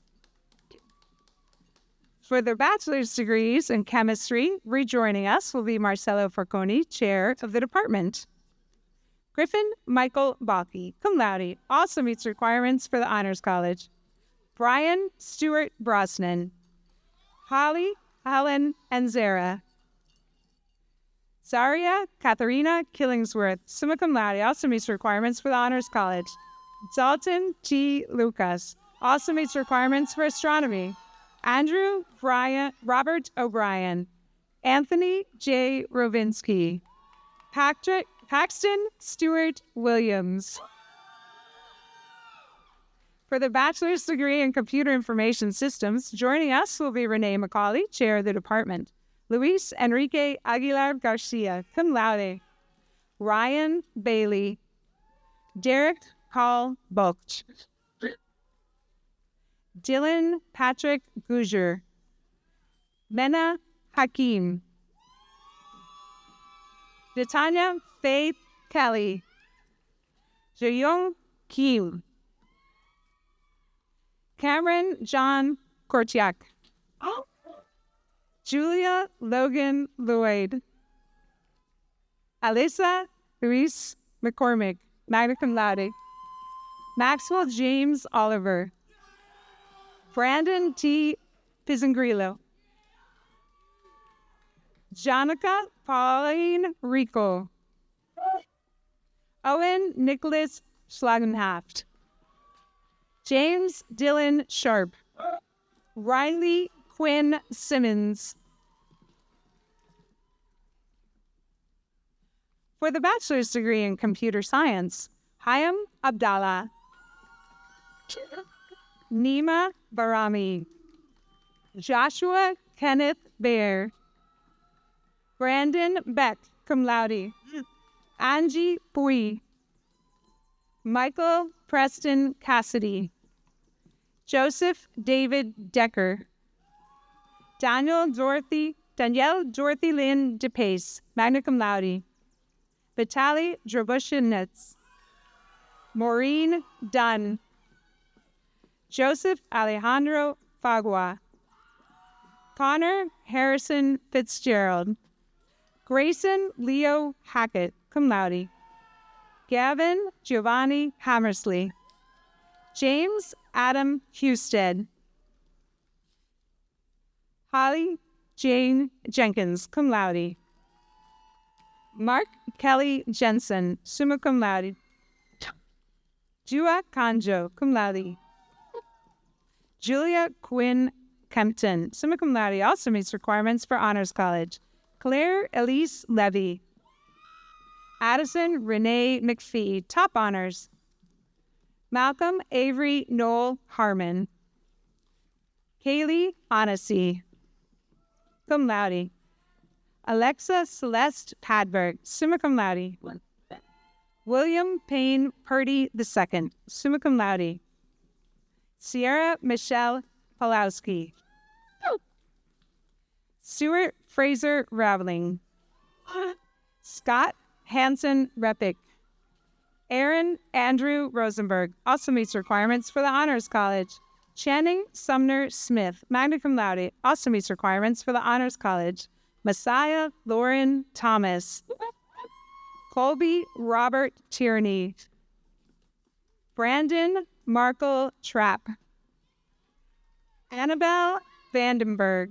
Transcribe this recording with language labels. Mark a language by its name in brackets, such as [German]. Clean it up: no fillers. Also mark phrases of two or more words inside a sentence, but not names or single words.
[English] For their bachelor's degrees in chemistry, rejoining us will be Marcelo Forconi, chair of the department. Griffin Michael Balky, [Latin] cum laude, [English] also meets requirements for the Honors College. Brian Stewart Brosnan. Holly Helen Enzera. Zaria Katharina Killingsworth, [Latin] summa cum laude, [English] also meets requirements for the Honors College. Dalton T. Lucas, also meets requirements for astronomy. Andrew Robert O'Brien. Anthony J. Rovinsky. Paxton Stewart Williams. For the bachelor's degree in computer information systems, joining us will be Renee McCauley, chair of the department. Luis Enrique Aguilar Garcia, [Latin] cum laude. [English] Ryan Bailey. Derek Paul Bulch. Dylan Patrick Gouger. Mena Hakim. Natanya Faith Kelly. Jaeyoung Kim. Cameron John Kortiak. Julia Logan Lloyd. Alyssa Luis McCormick, [Latin] magna cum laude. [English] Maxwell James Oliver. Brandon T. Pizzangrillo. Jonica Pauline Rico. Owen Nicholas Schlagenhaft. James Dylan Sharp. Riley Quinn Simmons. For the bachelor's degree in computer science, Hayam Abdallah. Nima Barami. Joshua Kenneth Bear. Brandon Beck, [Latin] cum laude. [English] Angie Pui. Michael Preston Cassidy. Joseph David Decker. Danielle Dorothy Lynn DePace, [Latin] magna cum laude. [English] Vitaly Drobushinets. Maureen Dunn. Joseph Alejandro Fagua. Connor Harrison Fitzgerald. Grayson Leo Hackett, [Latin] cum laude. [English] Gavin Giovanni Hammersley. James Adam Husted. Holly Jane Jenkins, [Latin] cum laude. [English] Mark Kelly Jensen, [Latin] summa cum laude. [English] Jua Kanjo, [Latin] cum laude. [English] Julia Quinn Kempton, [Latin] summa cum laude, [English] also meets requirements for Honors College. Claire Elise Levy. Addison Renee McPhee, top honors. Malcolm Avery Noel Harmon. Kaylee Onacy, [Latin] cum laude. [English] Alexa Celeste Padberg, [Latin] summa cum laude. [English] William Payne Purdy II, [Latin] summa cum laude. [English] Sierra Michelle Pawlowski. Stuart Fraser Raveling. Scott Hanson Repick. Aaron Andrew Rosenberg, also meets requirements for the Honors College. Channing Sumner Smith, [Latin] magna cum laude, [English] also meets requirements for the Honors College. Messiah Lauren Thomas. Colby Robert Tierney. Brandon Markle Trapp. Annabelle Vandenberg.